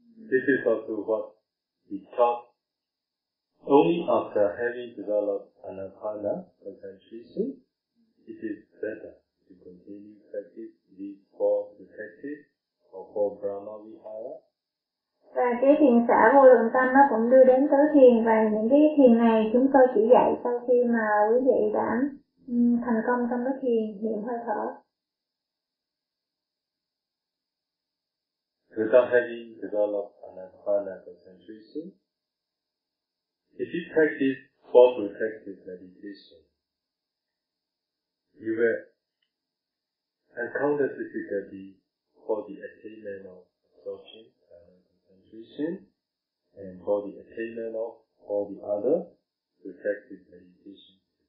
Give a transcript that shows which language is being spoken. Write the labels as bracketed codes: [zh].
[en] This is also what we talk only after having developed anapana concentration. It is better to continue practice these four protective or four Brahma vihara. [vi] Và cái thiền xã vô lượng tâm nó cũng đưa đến tới thiền, và những cái thiền này chúng tôi chỉ dạy sau khi mà quý vị đã thành công trong cái thiền niệm hơi thở. [en] Without having developed anapana concentration, if you practice four protective meditation, you will encounter difficulty for the attainment of absorption and concentration, and for the attainment of all the other protective meditations.